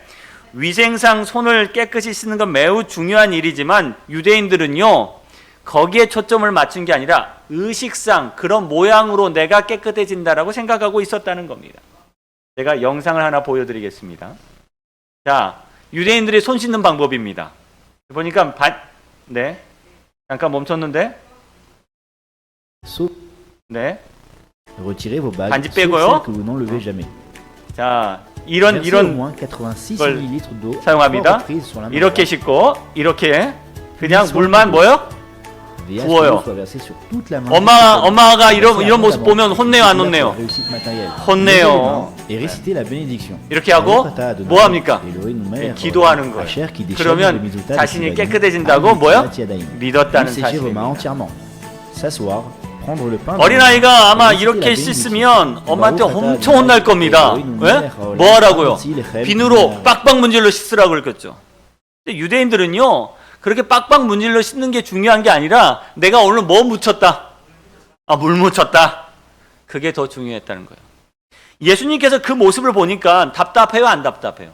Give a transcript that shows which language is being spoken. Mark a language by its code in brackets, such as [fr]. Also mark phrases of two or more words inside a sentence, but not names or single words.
[ko] 위생상 손을 깨끗이 씻는 건 매우 중요한 일이지만 유대인들은요, 거기에 초점을 맞춘 게 아니라 의식상 그런 모양으로 내가 깨끗해진다라고 생각하고 있었다는 겁니다. 제가 영상을 하나 보여드리겠습니다. 자, 유대인들이 손 씻는 방법입니다. 보니까 네, 잠깐 멈췄는데. 네. [fr] Retirez vos bagues, [ko] 반지 [fr] sauf [ko] 빼고요. [fr] celles que vous n'enlevez jamais. [ko] 자, 이런 [fr] Versez au [ko] 이런 [fr] moins 86 [ko] 걸 [fr] ml d'eau [ko] 사용합니다. [fr] 3 reprises sur la main [ko] 이렇게 [fr] droite. [ko] 씻고 이렇게 그냥 물만 뭐요? [fr] Veillez à ce que [ko] 부어요. [fr] l'eau soit versée sur toute la main. [ko] 엄마가 이런 모습 보면 혼내요, 안 혼내요? [fr] Réussite matérielle. [ko] 혼내요. [fr] Levez les mains Et récitez la bénédiction. [ko] 이렇게 하고 뭐 합니까? 기도하는 거예요. 그러면 자신이 깨끗해진다고 뭐요? 믿었다는 [fr] Séchez vos mains [ko] 사실입니다. [fr] entièrement. s'asseoir, prendre le pain. [ko] 어린아이가 아마 [fr] et réciter [ko] 이렇게 [fr] la bénédiction. [ko] 씻으면 엄마한테 [he] ברוך אתה [ko] 엄청 혼날 겁니다. [he] Elohim [ko] 왜? [he] מלך העולם, [ko] 뭐 하라고요? [he] המוציא לחם [ko] 비누로 [he] minah. [ko] 빡빡 문질러 씻으라고 그랬겠죠. 근데 유대인들은요, 그렇게 빡빡 문질러 씻는 게 중요한 게 아니라 내가 오늘 뭐 묻혔다? 아, 물 묻혔다. 그게 더 중요했다는 거예요. 예수님께서 그 모습을 보니까 답답해요, 안 답답해요?